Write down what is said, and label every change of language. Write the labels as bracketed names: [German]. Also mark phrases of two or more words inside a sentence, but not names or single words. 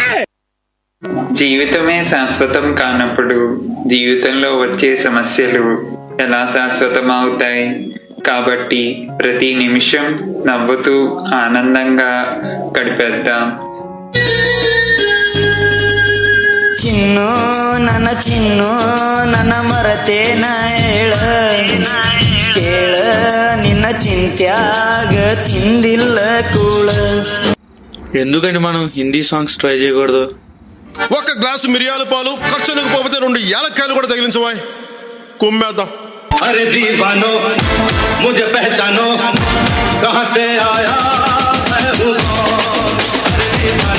[Telugu] జీవితమే శాశ్వతం కానప్పుడు జీవితంలో వచ్చే సమస్యలు ఎలా శాశ్వతం అవుతాయి? కాబట్టి ప్రతి నిమిషం నవ్వుతూ ఆనందంగా గడిపేద్దాం. [Kannada] చిన్ను ನನ್ನ ಮರತೇನ ಹೇಳ ಕೇಳ ನಿನ್ನ ಚಿಂತ್ಯಾಗ ತಿಂದಿಲ್ಲ ಕೂಳ. [Telugu] ఎందుకని మనం హిందీ సాంగ్స్ ట్రై చేయకూడదు? ఒక గ్లాసు మిరియాల పాలు ఖర్చులకు పోతే 2 యాలక్కాయలు కూడా తగిలించవా, కుమ్మేద్దాం. [Hindi] अरे दीवानो मुझे पहचानो कहाँ से आया मैं हूँ।